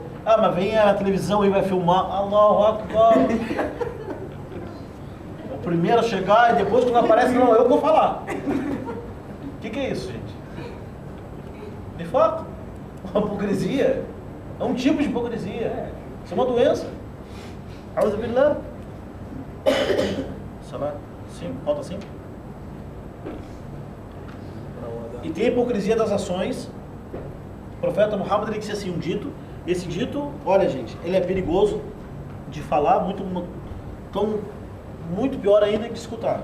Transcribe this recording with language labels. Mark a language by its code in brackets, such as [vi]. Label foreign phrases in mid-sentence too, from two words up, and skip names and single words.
[pt] Mas vem a televisão e vai filmar. [ar] الله أكبر. [pt] O primeiro a chegar e depois quando aparece, não, eu vou falar. O que é isso, gente? De fato, uma hipocrisia. É um tipo de hipocrisia. Isso é uma doença. [ar] أعوذ بالله. [pt] Salat. Sim, falta 5. E tem a hipocrisia das ações. O profeta Muhammad ele disse assim um dito. Esse dito, olha gente, ele é perigoso de falar, muito pior ainda de escutar.